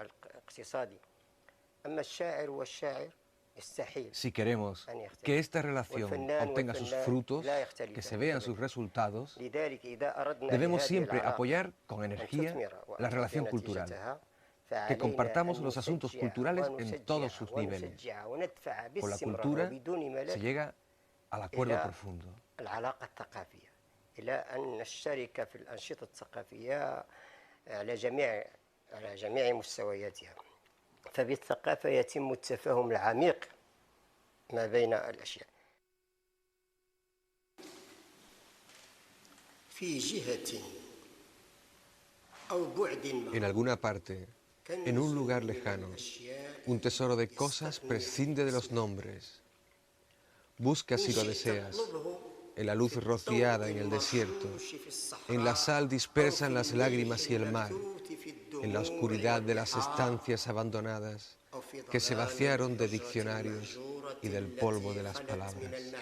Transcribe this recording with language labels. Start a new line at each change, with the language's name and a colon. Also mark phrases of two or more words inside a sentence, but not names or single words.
Spanish: Si queremos que esta relación obtenga sus frutos, que se vean sus resultados, debemos siempre apoyar con energía la relación cultural, que compartamos los asuntos culturales en todos sus niveles. Con la cultura se llega al acuerdo profundo.
Arabic: فبالثقافة يتم التفاهم العميق ما بين الأشياء. في جهة أو بعد ما.
Spanish: En alguna parte, en un lugar lejano, un tesoro de cosas prescinde de los nombres. Busca si lo deseas, en la luz rociada en el desierto, en la sal dispersa en las lágrimas y el mar, en la oscuridad de las estancias abandonadas que se vaciaron de diccionarios y del polvo de las palabras.